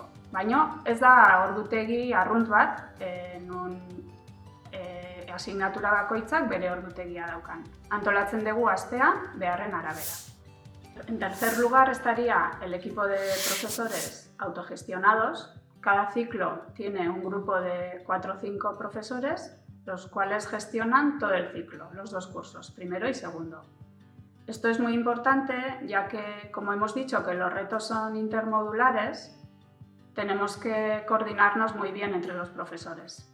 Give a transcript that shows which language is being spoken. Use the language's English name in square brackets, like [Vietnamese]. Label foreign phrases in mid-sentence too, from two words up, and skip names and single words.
[Basque] Baina ez da ordutegi arrunt bat, non asignatura bakoitzak bere ordutegia daukan. Antolatzen dugu astea beharren arabera. [Spanish] En tercer lugar estaría el equipo de profesores autogestionados. Cada ciclo tiene un grupo de 4 o 5 profesores, los cuales gestionan todo el ciclo, los 2 cursos, primero y segundo. Esto es muy importante ya que, como hemos dicho, que los retos son intermodulares, tenemos que coordinarnos muy bien entre los profesores.